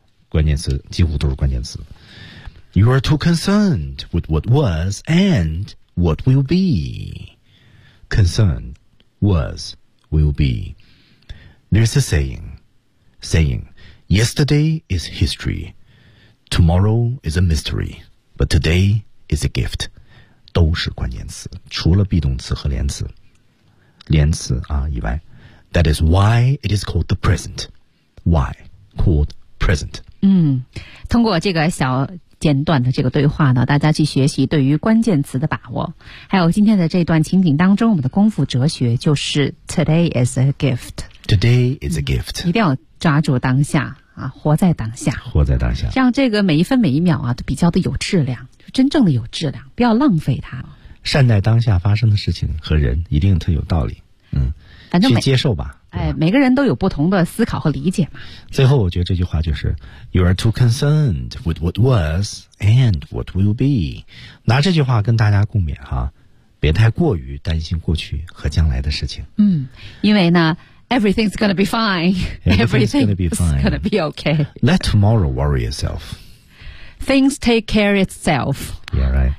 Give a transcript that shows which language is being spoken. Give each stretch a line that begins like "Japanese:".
Chinese: 关键词几乎都是关键词。
English: You are too concerned with what was and what will be. Concerned, was, will be. There's a saying, yesterday is history. Tomorrow is a mystery. But today is a gift.
Chinese: 都是关键词，除了 be 动词和连词啊以外。
English: That is why it is called the present. Why? Called present.
Chinese: 通过这个小间断的这个对话呢，大家去学习对于关键词的把握。还有今天的这段情景当中，我们的功夫哲学就是
English: Today is a gift. Today is a gift.、
Chinese: 一定要抓住当下啊，活在当下，活在当下，让这个每一分每一秒啊都比较的有质量，就真正的有质量，不要浪费它。善待当下发生的事情和人，一定特有道理。反正去接受吧。每个人都有不同的思考和理解嘛。最后我觉得这句话就是
English: You are too concerned with what was and what will be.
Chinese: 拿这句话跟大家共勉哈，别太过于担心过去和将来的事情。因为呢
English: Everything's gonna be fine. Everything's gonna be fine. It's gonna be okay. Let tomorrow worry itself. Things take care itself. Yeah, right.